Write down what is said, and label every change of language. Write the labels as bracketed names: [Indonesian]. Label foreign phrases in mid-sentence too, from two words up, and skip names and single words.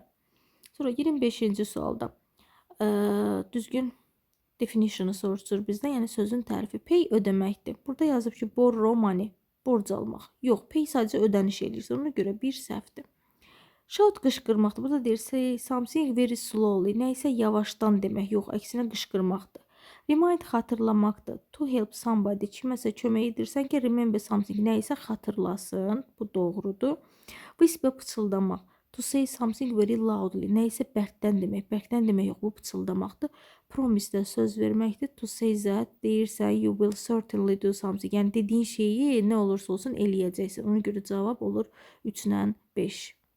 [Azerbaijani] Sonra 25-ci sualda düzgün definitionu soruşur bizdən. Yəni sözün tərifi. Pay ödəməkdir. Burada yazıb ki, [English] borrow money. [Azerbaijani] Borc almaq. Yox, pay sadəcə ödəniş eləyirsə. Ona görə bir səhvdir. Shout qışqırmaqdır. Burada deyir, [English] say something very slowly. [Azerbaijani] Nəysə yavaşdan demək. Yox, əksinə qışqırmaqdır. Remind xatırlamaqdır. [English] To help somebody. [Azerbaijani] Kiməsə kömək edirsən ki, [English] remember something. [Azerbaijani] Nəysə xatırlasın. Bu doğrudur. Whisper pıçıldamaq. [English] To say something very loudly. [Azerbaijani] Nəysə bərkdən demək. Bərkdən demək yox, bu pıçıldamaqdır. Promise də söz verməkdir. [English] To say that deyirsən, you will certainly do something. [Azerbaijani] Yəni dediyin şeyi nə olursa olsun eləyəcəksən. Ona görə cavab olur 3 ilə 5.